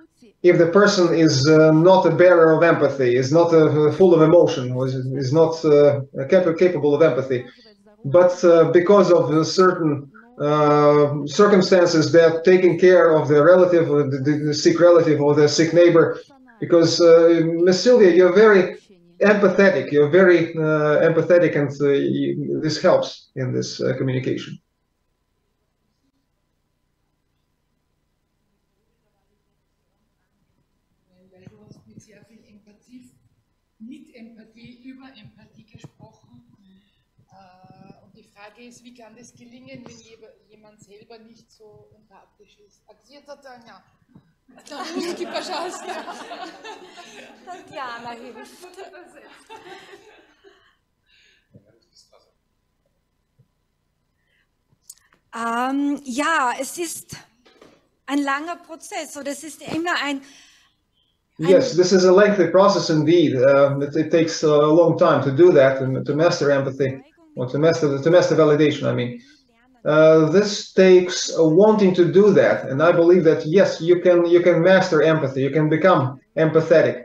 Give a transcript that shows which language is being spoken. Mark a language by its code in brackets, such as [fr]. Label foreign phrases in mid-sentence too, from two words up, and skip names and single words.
[en] If the person is not a bearer of empathy, is not full of emotion, is not capable of empathy, but because of certain circumstances, they're taking care of the relative, the sick relative or the sick neighbor, because Ms. Sylvia, you're very empathetic, you're very empathetic, and this helps in this communication. [de] Mit Empathie, über Empathie gesprochen. Und die Frage ist, wie kann das gelingen, wenn jemand selber nicht so empathisch ist? [ru] Акцията Таня. Русски, пожалуйста. [de] Tatjana hilft. Ja, es ist ein langer Prozess, oder es ist immer ein [en] Yes, this is a lengthy process indeed. It takes a long time to do that and to master empathy, or to master validation, I mean. This takes wanting to do that, and I believe that yes, you can master empathy, you can become empathetic.